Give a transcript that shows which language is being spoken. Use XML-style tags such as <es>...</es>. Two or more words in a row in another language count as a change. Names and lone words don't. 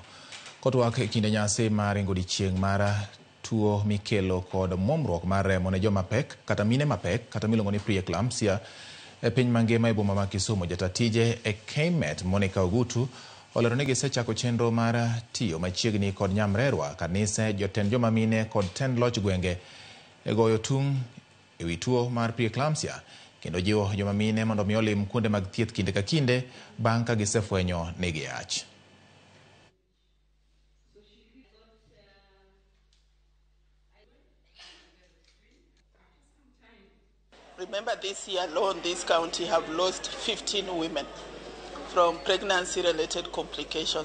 <luo>Kotwak e kinde nyasi mar ringo odiechieng' mar tuo mikelo kod muomruok mar remo ne joma pek kata mine mapek kata miluongo ni pre-eclampsia e piny mangima e boma ma Kisumu, jatatije e KMET Monica Ogutu olero ni gisechako chenro mar tiyo machiegni kod nyamrerwa, kanise, jotend joma mine kod tend loch gwenge e goyo tung' e wi tuo mar pre-eclampsia kendo jiwo joma mine mondo mi olim kuonde mag thieth kinde ka kinde bang' ka gisefwenyo ni giyach.</luo> <en>Remember, this year alone, this county have lost 15 women from pregnancy-related complications.</en>